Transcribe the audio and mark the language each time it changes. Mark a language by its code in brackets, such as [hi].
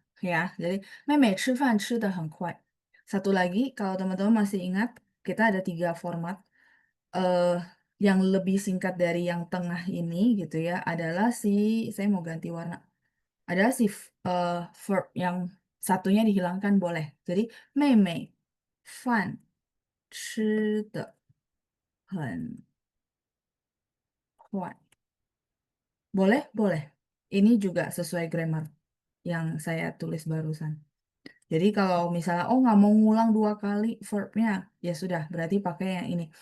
[id] Ya, jadi [zh] 妹妹吃饭吃得很快. [id] Satu lagi, kalau teman-teman masih ingat, kita ada 3 format. eh yang lebih singkat dari yang tengah ini gitu ya, adalah saya mau ganti warna. Adalah verb yang satunya dihilangkan boleh. Jadi [zh] 妹妹饭吃得很快. [id] Boleh? Boleh. Ini juga sesuai grammar yang saya tulis barusan. Jadi kalau misalnya, oh nggak mau ngulang 2 kali verbnya, ya sudah, berarti pakai yang ini.